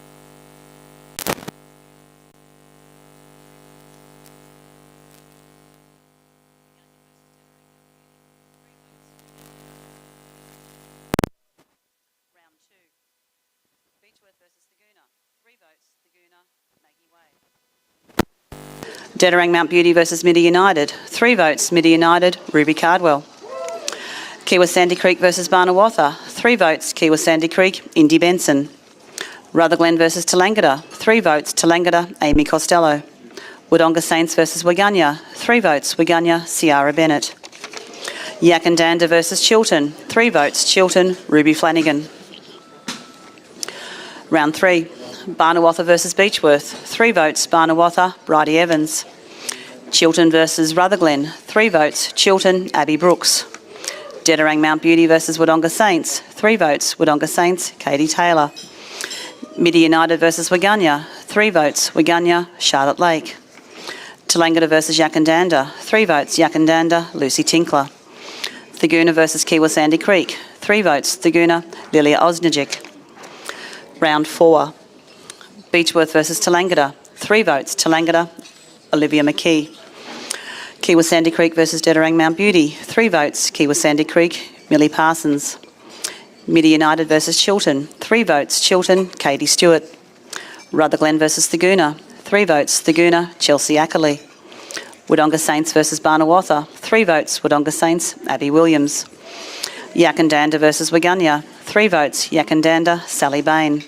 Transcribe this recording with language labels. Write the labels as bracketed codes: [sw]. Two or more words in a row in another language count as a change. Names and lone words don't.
[en] Round 2. Beechworth versus Thaguna. 3 votes, Thaguna, Maggie Way. Dedarang Mount Beauty versus Midi United. 3 votes, Midi United, Ruby Cardwell. Kiwa Sandy Creek versus Barnawatha. 3 votes, Kiwa Sandy Creek, Indy Benson. Rutherglen versus Tallangatta. 3 votes, Tallangatta, Amy Costello. Wodonga Saints versus Waganya. 3 votes, Waganya, Ciara Bennett. Yakandanda versus Chiltern. 3 votes, Chiltern, Ruby Flanagan. Round 3. Barnawatha versus Beechworth. 3 votes, Barnawatha, Bridie Evans. Chiltern versus Rutherglen. 3 votes, Chiltern, Abby Brooks. Dedarang Mount Beauty versus Wodonga Saints. 3 votes, Wodonga Saints, Katie Taylor. Midi United versus Waganya. 3 votes, Waganya, Charlotte Lake. Tallangatta versus Yakandanda. 3 votes, Yakandanda, Lucy Tinkler. Thaguna versus Kiwa Sandy Creek. 3 votes, Thaguna, Lilia Osnajic. Round 4. Beechworth versus Tallangatta. 3 votes, Tallangatta, Olivia McKee. Kiwa Sandy Creek versus Dedarang Mount Beauty. 3 votes, Kiwa Sandy Creek, Millie Parsons. Midi United versus Chiltern. 3 votes, Chiltern, Katie Stewart. Rutherglen versus Thaguna. 3 votes, Thaguna, Chelsea Ackerley. Wodonga Saints versus Barnawatha. 3 votes, Wodonga Saints, Abby Williams. Yakandanda versus Waganya. 3 votes, Yakandanda, Sally Bain.